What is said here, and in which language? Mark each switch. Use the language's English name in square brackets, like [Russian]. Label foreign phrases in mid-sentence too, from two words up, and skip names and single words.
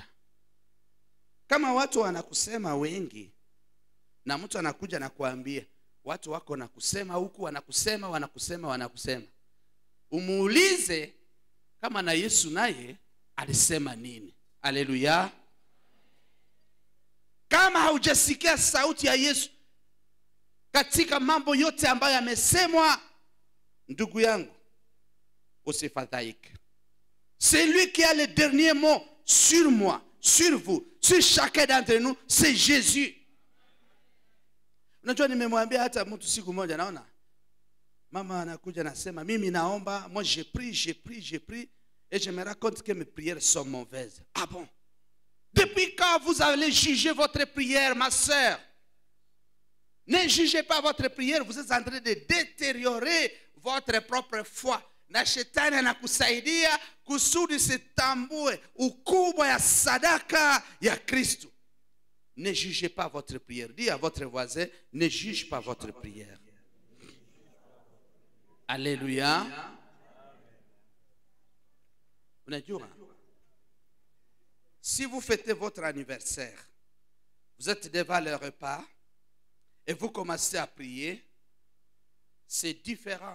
[Swahili] Kama watu wanakusema wengi na mtu anakuja na kuambia watu wako na kusema huku, wanakusema, umuulize kama na Yesu naye alisema nini. Haleluya. Kama haujasikia sauti ya Yesu katika mambo yote ambayo yamesemwa, ndugu yangu, usifadhaike. [French] C'est lui qui a le dernier mot sur moi, sur vous, sur chacun d'entre nous, c'est Jésus. [Swahili] Unajua nimemwambia hata mtu siku moja, naona mama anakuja nasema mimi naomba, [French] moi j'ai pris et je me raconte que mes prières sont mauvaises. Ah bon? Depuis quand vous allez juger votre prière, ma sœur? Ne jugez pas votre prière, vous êtes en train de détériorer votre propre foi. [Swahili] Na shetani anakusaidia kusudi sitambue ukubwa ya sadaka ya Kristo. [French] Ne jugez pas votre prière. Dis à votre voisin, ne juge pas votre prière. Alléluia. Unajua, si vous fêtez votre anniversaire, vous êtes devant le repas et vous commencez à prier, c'est différent.